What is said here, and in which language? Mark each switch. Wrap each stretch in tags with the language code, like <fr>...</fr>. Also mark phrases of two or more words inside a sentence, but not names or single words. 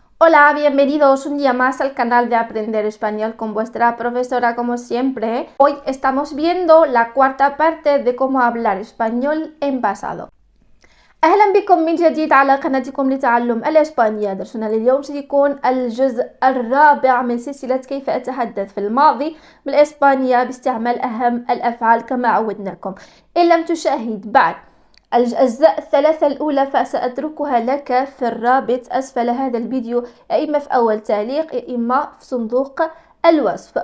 <es>Hola, bienvenidos un día más al canal de Aprender Español con vuestra profesora como siempre. Hoy estamos viendo la cuarta parte de cómo hablar español en pasado.</es> <ar>أهلا بكم من جديد على قناتكم لتعلم الإسبانية. درسنا لليوم سيكون الجزء الرابع من سلسلة كيف أتحدث في الماضي بالإسبانية باستعمال أهم الأفعال كما عودناكم. إن لم تشاهد بعد الأجزاء الثلاثة الأولى فسأتركها لك في الرابط أسفل هذا الفيديو، يا إما في أول تعليق يا إما في صندوق الوصف.</ar>